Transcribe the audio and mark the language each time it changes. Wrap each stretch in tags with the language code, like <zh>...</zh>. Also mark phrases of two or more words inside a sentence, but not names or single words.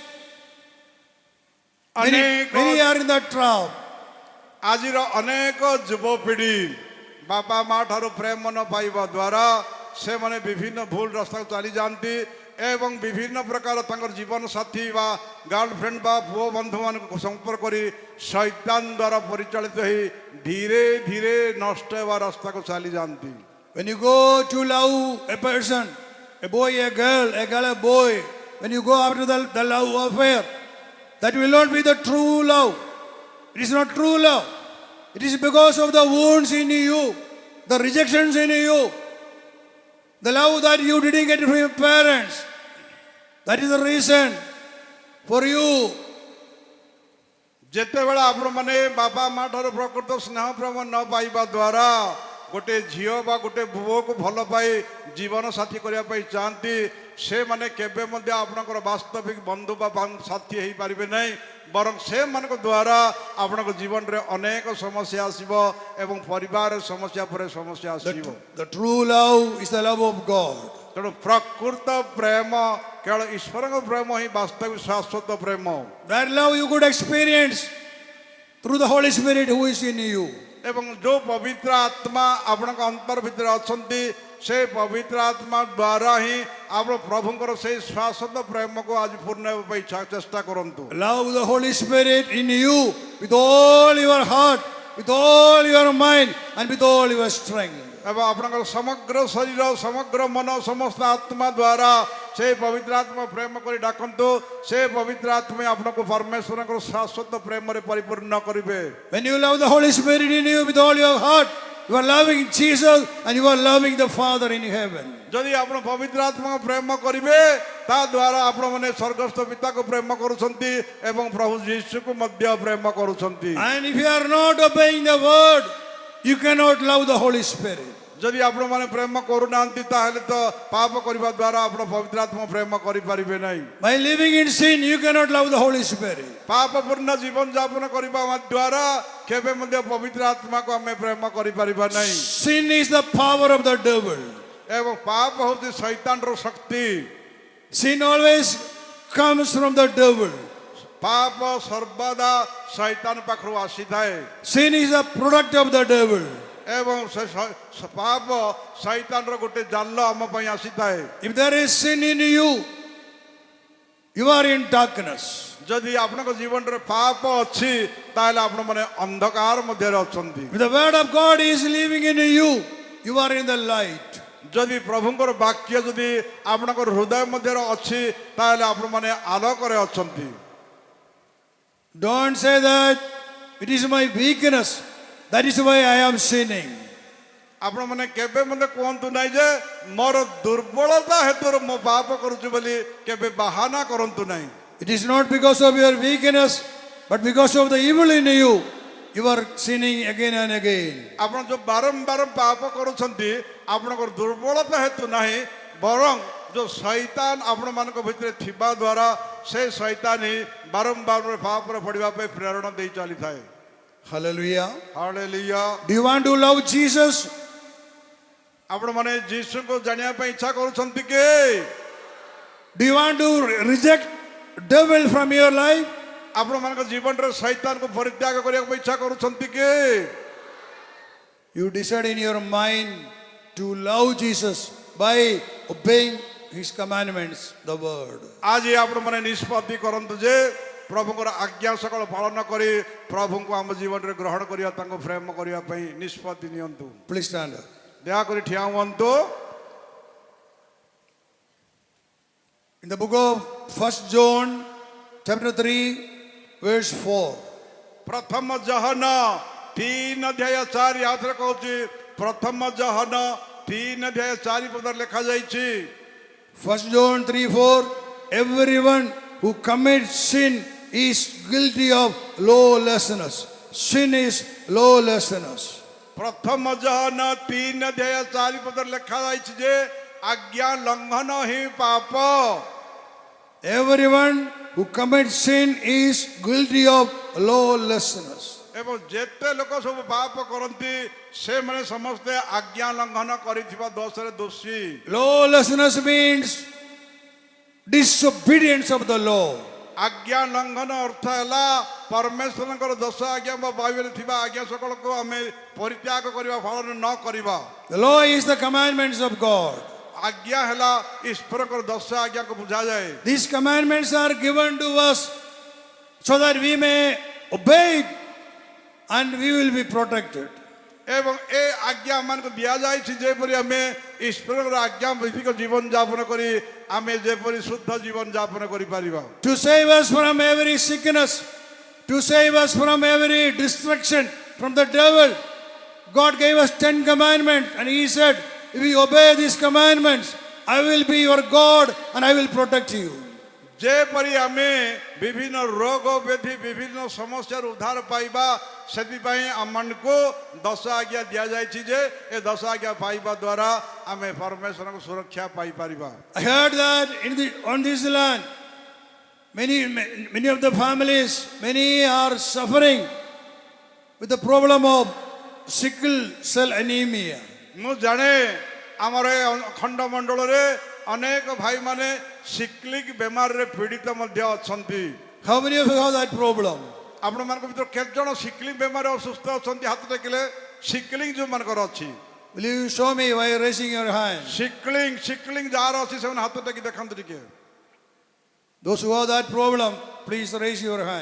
<en>Many are in that trap.</en> <or>ଆଜିର ଅନେକ ଯୁବପିଢ଼ି ବାପା ମାଁ ଠାରୁ ପ୍ରେମ ନ ପାଇବା ଦ୍ୱାରା ସେ ମାନେ ବିଭିନ୍ନ ଭୁଲ ରାସ୍ତା ଚାଲି ଯାଆନ୍ତି ଏବଂ ବିଭିନ୍ନ ପ୍ରକାର ତାଙ୍କର ଜୀବନ ସାଥୀ ବା ଗର୍ଲଫ୍ରେଣ୍ଡ ବା ପୁଅ ବନ୍ଧୁ ମାନଙ୍କ ସମ୍ପର୍କ କରି ଶୈତାନ ଦ୍ୱାରା ପରିଚାଳିତ ହୋଇ ଧୀରେ ଧୀରେ ନଷ୍ଟ ହେବା ରାସ୍ତା କୁ ଚାଲି ଯାଆନ୍ତି।</or> <en>When you go to love a person, a boy, a girl, a boy, when you go after the love affair, that will not be the true love. It is not true love. It is because of the wounds in you, the rejections in you, the love that you didn't get from your parents. That is the reason for you</en> <or>ଯେତେବେଳେ ଆପଣମାନେ ବାପା ମା ଠାରୁ ପ୍ରକୃତ ସ୍ନେହ ପ୍ରେମ ନ ପାଇବା ଦ୍ୱାରା ଗୋଟେ ଝିଅ ବା ଗୋଟେ ପୁଅକୁ ଭଲ ପାଇ ଜୀବନ ସାଥୀ କରିବା ପାଇଁ ଚାହାନ୍ତି, ସେମାନେ କେବେ ମଧ୍ୟ ଆପଣଙ୍କର ବାସ୍ତବିକ ବନ୍ଧୁ ବା ସାଥୀ ହେଇପାରିବେ ନାହିଁ। ବରଂ ସେମାନଙ୍କ ଦ୍ୱାରା ଆପଣଙ୍କ ଜୀବନରେ ଅନେକ ସମସ୍ୟା ଆସିବ ଏବଂ ପରିବାରରେ ସମସ୍ୟା ପରେ ସମସ୍ୟା ଆସିବ।</or> <en>The true love is the love of God.</en> <or>ତେଣୁ ପ୍ରକୃତ ପ୍ରେମ କେବଳ ଈଶ୍ୱରଙ୍କ ପ୍ରେମ ହିଁ ବାସ୍ତବିକ ଶାଶ୍ୱତ ପ୍ରେମ।</or> <en>That love you could experience through the Holy Spirit who is in you.</en> <or>ଏବଂ ଯେଉଁ ପବିତ୍ର ଆତ୍ମା ଆପଣଙ୍କ ଅନ୍ତର ଭିତରେ ଅଛନ୍ତି, ସେ ପବିତ୍ର ଆତ୍ମା ଦ୍ୱାରା ହିଁ ଆପଣ ପ୍ରଭୁଙ୍କର ସେଇ ଶାଶ୍ୱତ ପ୍ରେମକୁ ଆଜି ପୂର୍ଣ୍ଣ ହେବା ପାଇଁ ଚେଷ୍ଟା କରନ୍ତୁ।</or> <en>Love the Holy Spirit in you with all your heart, with all your mind, and with all your strength.</en> <or>ଏବଂ ଆପଣଙ୍କର ସମଗ୍ର ଶରୀର ସମଗ୍ର ମନ ସମସ୍ତ ଆତ୍ମା ଦ୍ୱାରା ସେ ପବିତ୍ର ଆତ୍ମା ପ୍ରେମ କରି ଡାକନ୍ତୁ। ସେ ପବିତ୍ର ଆତ୍ମା ଆପଣଙ୍କୁ ପରମେଶ୍ୱରଙ୍କର ଶାଶ୍ୱତ ପ୍ରେମରେ ପରିପୂର୍ଣ୍ଣ କରିବେ।</or> <en>When you love the Holy Spirit in you with all your heart, you are loving Jesus and you are loving the Father in heaven.</en> <or>ଯଦି ଆପଣ ପବିତ୍ର ଆତ୍ମା ପ୍ରେମ କରିବେ, ତା ଦ୍ୱାରା ଆପଣମାନେ ସ୍ୱର୍ଗସ୍ଥ ପିତାକୁ ପ୍ରେମ କରୁଛନ୍ତି ଏବଂ ପ୍ରଭୁ ଯୀଶୁକୁ ମଧ୍ୟ ପ୍ରେମ କରୁଛନ୍ତି।</or> <en>And if you are not obeying the word, you cannot love the Holy Spirit.</en> <or>ଯଦି ଆପଣମାନେ ପ୍ରେମ କରୁନାହାନ୍ତି, ତାହେଲେ ତ ପାପ କରିବା ଦ୍ୱାରା ଆପଣ ପବିତ୍ର ଆତ୍ମା ପ୍ରେମ କରିପାରିବେ ନାହିଁ।</or> <en>By living in sin, you cannot love the Holy Spirit.</en> <or>ପାପପୂର୍ଣ୍ଣ ଜୀବନ ଯାପନ କରିବା ଦ୍ୱାରା କେବେ ମଧ୍ୟ ପବିତ୍ର ଆତ୍ମାକୁ ଆମେ ପ୍ରେମ କରିପାରିବା ନାହିଁ।</or> <en>Sin is the power of the devil.</en> <or>ଏବଂ ପାପ ହେଉଛି ଶୈତାନର ଶକ୍ତି।</or> <en>Sin always comes from the devil.</en> <or>ପାପ ସର୍ବଦା ଶୈତାନ ପାଖରୁ ଆସିଥାଏ</or> <en>Sin is a product of the devil.</en> <or>ଏବଂ ସେ ପାପ ଶୈତାନର ଗୋଟେ ଜାଲ ଆମ ପାଇଁ ଆସିଥାଏ।</or> <en>If there is sin in you, you are in darkness.</en> <or>ଯଦି ଆପଣଙ୍କ ଜୀବନରେ ପାପ ଅଛି, ତାହେଲେ ଆପଣମାନେ ଅନ୍ଧକାର ମଧ୍ୟରେ ଅଛନ୍ତି।</or> <en>If the word of God is living in you, you are in the light.</en> <or>ଯଦି ପ୍ରଭୁଙ୍କର ବାକ୍ୟ ଯଦି ଆପଣଙ୍କର ହୃଦୟ ମଧ୍ୟରେ ଅଛି, ତାହେଲେ ଆପଣମାନେ ଆଲୋକରେ ଅଛନ୍ତି।</or> <en>Don't say that it is my weakness, that is why I am sinning.</en> <or>ଆପଣମାନେ କେବେ ମଧ୍ୟ କୁହନ୍ତୁ ନାହିଁ ଯେ ମୋର ଦୁର୍ବଳତା ହେତୁରୁ ମୁଁ ପାପ କରୁଛି ବୋଲି କେବେ ବାହାନା କରନ୍ତୁ ନାହିଁ।</or> <en>It is not because of your weakness, but because of the evil in you, you are sinning again and again.</en> <or>ଆପଣ ଯୋଉ ବାରମ୍ବାର ପାପ କରୁଛନ୍ତି, ଆପଣଙ୍କର ଦୁର୍ବଳତା ହେତୁ ନାହିଁ, ବରଂ ଯୋଉ ଶୈତାନ ଆପଣମାନଙ୍କ ଭିତରେ ଥିବା ଦ୍ୱାରା ସେ ଶୈତାନ ହିଁ ବାରମ୍ବାର ପାପରେ ପଡ଼ିବା ପାଇଁ ପ୍ରେରଣା ଦେଇ ଚାଲିଥାଏ।</or> <en>Hallelujah.</en> <or>ହାଲେଲୁୟା।</or> <en>Do you want to love Jesus?</en> <or>ଆପଣମାନେ ଯୀଶୁଙ୍କୁ ଜାଣିବା ପାଇଁ ଇଚ୍ଛା କରୁଛନ୍ତି କି?</or> <en>Do you want to reject devil from your life?</en> <or>ଆପଣମାନଙ୍କ ଜୀବନରେ ଶୈତାନକୁ ପରିତ୍ୟାଗ କରିବାକୁ ଇଚ୍ଛା କରୁଛନ୍ତି କି?</or> <en>You decide in your mind to love Jesus by obeying his commandments, the word.</en> <or>ଆଜି ଆପଣମାନେ ନିଷ୍ପତ୍ତି କରନ୍ତୁ ଯେ ପ୍ରଭୁଙ୍କର ଆଜ୍ଞା ସକଳ ପାଳନ କରି ପ୍ରଭୁଙ୍କୁ ଆମ ଜୀବନରେ ଗ୍ରହଣ କରିବା, ତାଙ୍କୁ ପ୍ରେମ କରିବା ପାଇଁ ନିଷ୍ପତ୍ତି ନିଅନ୍ତୁ।</or> <en>Please stand up.</en> <or>ଦୟାକରି ଠିଆ ହୁଅନ୍ତୁ।</or> <en>In the book of 1 John chapter 3 verse 4.</en> <or>ପ୍ରଥମ ଜହନ 3 ଅଧ୍ୟାୟ 4 ଆଉଥରେ କହୁଛି, ପ୍ରଥମ ଜହନ 3 ଅଧ୍ୟାୟ 4 ପଦରେ ଲେଖାଯାଇଛି।</or> <en>1 John 3:4, everyone who commits sin is guilty of lawlessness. Sin is lawlessness.</en> <or>ପ୍ରଥମ ଜହନ 3 ଅଧ୍ୟାୟ 4 ପଦରେ ଲେଖାଯାଇଛି ଯେ ଆଜ୍ଞା ଲଙ୍ଘନ ହିଁ ପାପ।</or> <en>Everyone who commits sin is guilty of lawlessness.</en> <or>ଏବଂ ଯେତେ ଲୋକ ସବୁ ପାପ କରନ୍ତି, ସେମାନେ ସମସ୍ତେ ଆଜ୍ଞା ଲଙ୍ଘନ କରିଥିବା ଦୋଷରେ ଦୋଷୀ।</or> <en>Lawlessness means disobedience of the law.</en> <or>ଆଜ୍ଞା ଲଙ୍ଘନ ଅର୍ଥ ହେଲା ପରମେଶ୍ୱରଙ୍କର ଦୋଷ ଆଜ୍ଞା ବା ବାଇବେଲରେ ଥିବା ଆଜ୍ଞା ସକଳକୁ ଆମେ ପରିତ୍ୟାଗ କରିବା, ପାଳନ ନ କରିବା।</or> <en>The law is the commandments of God.</en> <or>ଆଜ୍ଞା ହେଲା ଈଶ୍ୱରଙ୍କର ଦୋଷ ଆଜ୍ଞାକୁ ବୁଝାଯାଏ।</or> <en>These commandments are given to us so that we may obey it and we will be protected.</en> <or>ଏବଂ ଏ ଆଜ୍ଞା ଆମମାନଙ୍କୁ ଦିଆଯାଇଛି ଯେପରି ଆମେ ଈଶ୍ୱରଙ୍କର ଆଜ୍ଞା ଭିତ୍ତିକ ଜୀବନ ଯାପନ କରି ଆମେ ଯେପରି ଶୁଦ୍ଧ ଜୀବନ ଯାପନ କରିପାରିବା।</or> <en>To save us from every sickness, to save us from every destruction from the devil, God gave us 10 commandments and he said, if you obey these commandments, I will be your God and I will protect you.</en> <or>ଯେପରି ଆମେ ବିଭିନ୍ନ ରୋଗ ବ୍ୟାଧି ବିଭିନ୍ନ ସମସ୍ୟାରୁ ଉଦ୍ଧାର ପାଇବା ସେଥିପାଇଁ ଆମମାନଙ୍କୁ 10 ଆଜ୍ଞା ଦିଆଯାଇଛି ଯେ ଏ 10 ଆଜ୍ଞା ପାଇବା ଦ୍ୱାରା ଆମେ ପରମେଶ୍ୱରଙ୍କ ସୁରକ୍ଷା ପାଇପାରିବା।</or> <en>I heard that on this land, many of the families, many are suffering with the problem of sickle cell anemia.</en> <or>ମୁଁ ଜାଣେ ଆମର ଏ ଖଣ୍ଡମଣ୍ଡଳରେ ଅନେକ ଭାଇମାନେ ସିକ୍ଲିକ୍ ବେମାରରେ ପୀଡ଼ିତ ମଧ୍ୟ ଅଛନ୍ତି।</or> <en>How many of you have that problem?</en> <or>ଆପଣମାନଙ୍କ ଭିତରୁ କେତେ ଜଣ ସିକ୍ଲିଂ ବେମାରରେ ଅସୁସ୍ଥ ଅଛନ୍ତି ହାତ ଟେକିଲେ? ସିକ୍ଲିଂ ଯେଉଁମାନଙ୍କର ଅଛି</or> <en>Will you show me by raising your hand?</en> <or>ସିକ୍ଲିଂ ଯାହାର ଅଛି ସେମାନେ ହାତ ଟେକି ଦେଖନ୍ତୁ ଟିକେ।</or> <en>Those who have that problem, please raise your hand.</en>